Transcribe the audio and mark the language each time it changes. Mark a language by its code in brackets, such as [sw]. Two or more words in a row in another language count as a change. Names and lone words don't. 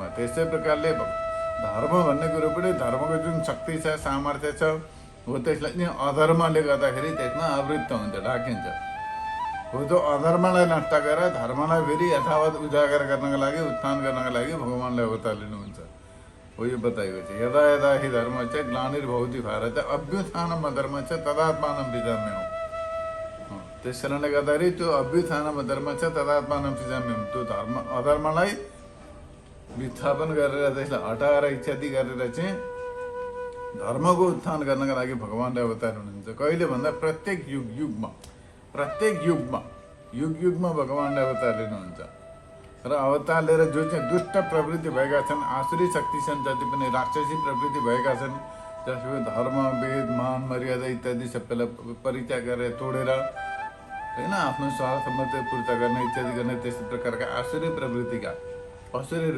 [ne] त्यस्तै प्रकारले धर्म भन्ने कुरो पनि धर्मको जुन शक्ति छ, सामर्थ्य छ, हो त्यसलाई नि अधर्मले गर्दाखेरि त्यसमा आवृत्त हुन्छ, ढाकिन्छ। हो त्यो अधर्मलाई नष्ट गरेर धर्मलाई फेरि यथावत उजागर गर्नको लागि, उत्थान गर्नको लागि भगवान्ले अवतार लिनुहुन्छ। हो यो बताइएको छ [sa] यदा यदा हि धर्म चाहिँ ग्लानिर्भवति भारत अभ्युत्थानम अधर्म चाहिँ तदात्मानं सृजाम्यहम्। [ne] त्यस कारणले गर्दाखेरि त्यो [sa] अभ्युत्थानम अधर्म चाहिँ तदात्मानं सृजाम्यहम्। [ne] त्यो धर्म अधर्मलाई विस्थापन गरेर त्यसलाई हटाएर इत्यादि गरेर चाहिँ धर्मको उत्थान गर्नका लागि भगवान्ले अवतार हुनुहुन्छ। कहिले भन्दा प्रत्येक युगमा भगवान्ले अवतार लिनुहुन्छ। र अवतार लिएर जो चाहिँ दुष्ट प्रवृत्ति भएका छन्, आसुरी शक्ति छन्, जति पनि राक्षसी प्रवृत्ति भएका छन्, जसको धर्म वेद मान मर्यादा इत्यादि सबैलाई परित्याग गरेर तोडेर होइन आफ्नो स्वार्थ मात्रै पूर्ति गर्ने इत्यादि गर्ने त्यस्तो प्रकारका आसुरी प्रवृत्तिका असुरहरू।